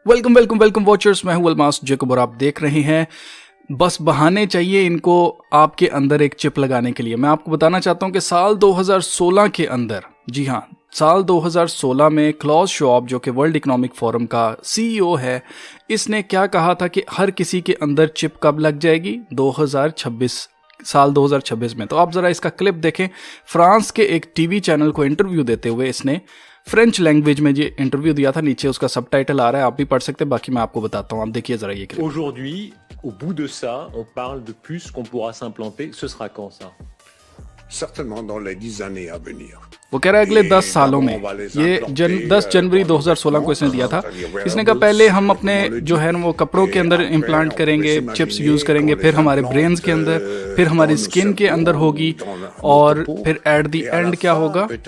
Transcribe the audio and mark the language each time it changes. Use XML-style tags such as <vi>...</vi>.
<hi>Welcome welcome welcome watchers, मैं हूं Almas Jacob और आप देख रहे हैं बस बहाने चाहिए इनको आपके अंदर एक चिप लगाने के लिए। मैं आपको बताना चाहता हूं कि साल 2016 के अंदर, जी हां, साल 2016 में क्लॉज श्वाब जो कि वर्ल्ड इकोनॉमिक फोरम का सीईओ है, इसने क्या कहा था कि हर किसी के अंदर चिप कब लग जाएगी? 2026, साल 2026 में। तो आप ज़रा इसका क्लिप देखें। फ्रांस के एक टीवी चैनल को इंटरव्यू देते हुए इसने फ्रेंच लैंग्वेज में ये इंटरव्यू दिया था। नीचे उसका सबटाइटल आ रहा है, आप भी पढ़ सकते हैं, बाकी मैं आपको बताता हूँ। आप देखिए जरा ये clip.</hi> <fr>Aujourd'hui, au bout de ça, on parle de puces qu'on pourra s'implanter. Ce sera quand ça? Certainement dans les 10 années à venir.</fr> <hi>वो कह रहा है अगले 10 सालों में। ये 10 जनवरी 2016 को इसने दिया था। इसने कहा पहले हम अपने जो है वो कपड़ों के अंदर इम्प्लांट करेंगे, चिप्स यूज़ करेंगे, फिर हमारे ब्रेन्स के अंदर, फिर हमारी स्किन के अंदर होगी, और फिर</hi> <en>at the end</en> <hi>क्या होगा?</hi>